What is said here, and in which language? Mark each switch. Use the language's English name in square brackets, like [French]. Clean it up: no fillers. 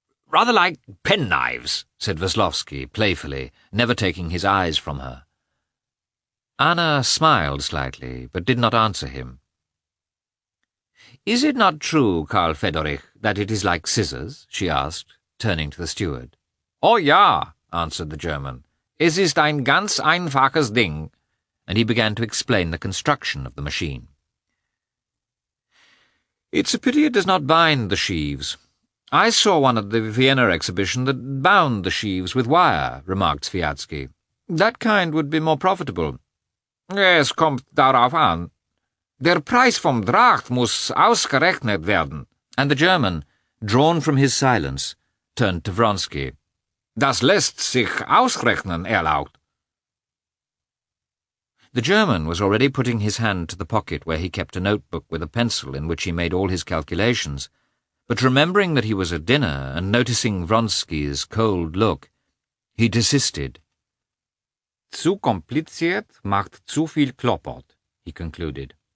[English] Rather like penknives, said Veslovsky playfully, never taking his eyes from her. Anna smiled slightly, but did not answer him. Is it not true, Karl Fedorich, that it is like scissors? She asked, turning to the steward. Oh, ja, answered the German. [German] Es ist ein ganz einfaches Ding. [English] And he began to explain the construction of the machine. It's a pity it does not bind the sheaves. I saw one at the Vienna exhibition that bound the sheaves with wire, remarked Sviatsky. That kind would be more profitable. [German] Es kommt darauf an. Der Preis vom Dracht muss ausgerechnet werden. [English] And the German, drawn from his silence, turned to Vronsky. [German] Das lässt sich ausrechnen, erlaubt. [English] The German was already putting his hand to the pocket where he kept a notebook with a pencil in which he made all his calculations, but remembering that he was at dinner and noticing Vronsky's cold look, he desisted. [German] Zu kompliziert macht zu viel Kloppot, [English] he concluded.